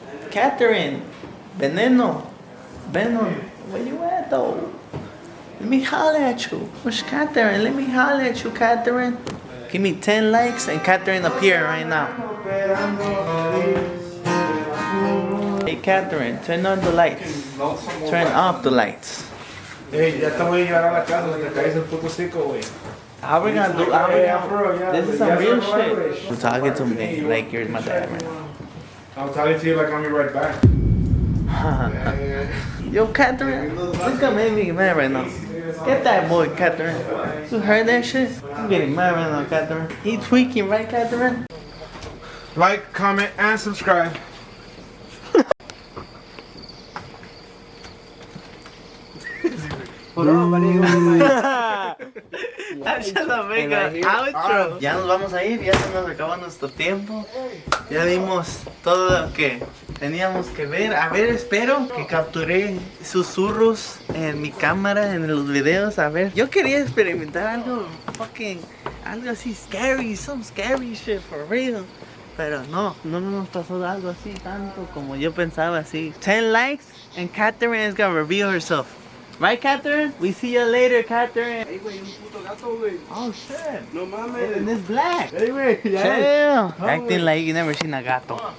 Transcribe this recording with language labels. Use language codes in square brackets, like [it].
[en] Catherine, Veneno, Venom, where you at though? Let me holler at you. Where's Catherine? Let me holler at you, Catherine. Give me 10 likes and Catherine appear right now. Hey Catherine, turn on the lights. Turn off the lights. [es] Hey, ya te voy a llevar a la casa, te caes el puto cico, güey. [en] How we gonna do? This is some real shit. You're talking to me like you're my dad right now. I'm talking to you like I'm your right back. Yo, Catherine, look at me mad right now. Get that boy, Catherine. You heard that shit? I'm getting mad right now, Catherine. He tweaking, right, Catherine? Like, comment, and subscribe. Outro. [es] Ya nos vamos a ir, ya se nos acaba nuestro tiempo. Ya vimos todo lo que teníamos que ver. A ver, espero que capturé susurros en mi cámara, en los videos. A ver, yo quería experimentar algo algo así [en] scary, some scary shit for real. [es] Pero no nos pasó algo así tanto como yo pensaba así. [en] 10 likes and Catherine is gonna reveal herself. Right, Catherine? We see you later, Catherine. [es] Hey, güey, un puto gato, güey. [en] Oh shit. [es] No mames. [en] And it's black. [es] Hey, güey, ya. [en] Chill. Acting like you never seen a gato.